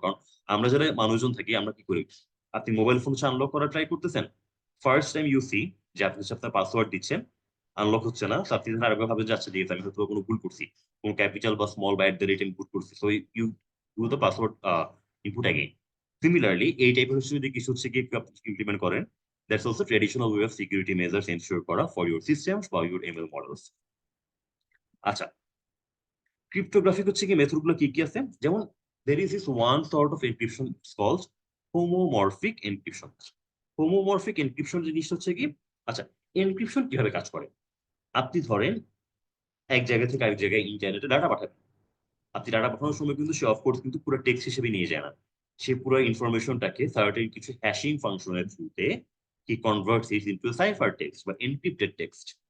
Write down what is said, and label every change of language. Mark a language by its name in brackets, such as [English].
[Bangla] কারণ আমরা যারা মানুষজন থাকি, আমরা কি করি, আপনি মোবাইল ফোন আনলক করার ট্রাই করতেছেন, ফার্স্ট টাইম ইউ সি যে আপনি হচ্ছে আপনার পাসওয়ার্ড দিচ্ছেন, আনলক হচ্ছে না, তো আপনি আরেকবার ভাবেন যে আচ্ছা ঠিক আছে, আমি হয়তো কোনো ভুল করছি, কোনো ক্যাপিটাল বা স্মল বা @ ইনপুট করছি, [English] So you do the password input again. [Bangla] Similarly এই টাইপের হচ্ছে যদি কিছু হচ্ছে গিয়ে ইমপ্লিমেন্ট করেন, [English] that's also traditional way of security measures ensure করা for your systems বা your ML models। [Bangla] আচ্ছা, ক্রিপ্টোগ্রাফিক হচ্ছে কি মেথড গুলো কি কি আছে, যেমন [English] there is this one sort of encryption called homomorphic encryption। [Bangla] homomorphic encryption জিনিসটা হচ্ছে কি, আচ্ছা, এনক্রিপশন কিভাবে কাজ করে, আপনি ধরেন এক জায়গা থেকে আরেক জায়গায় ইন্টারনেটে ডাটা পাঠাবেন, আপনি ডাটা পাঠানোর সময় কিন্তু সে অফকোর্স কিন্তু পুরো টেক্সট হিসেবে নিয়ে যায় না, সে পুরো ইনফরমেশনটাকে সার্টেন কিছু হ্যাশিং ফাংশনের থ্রুতে [English] he converts it into a cipher text বা encrypted text।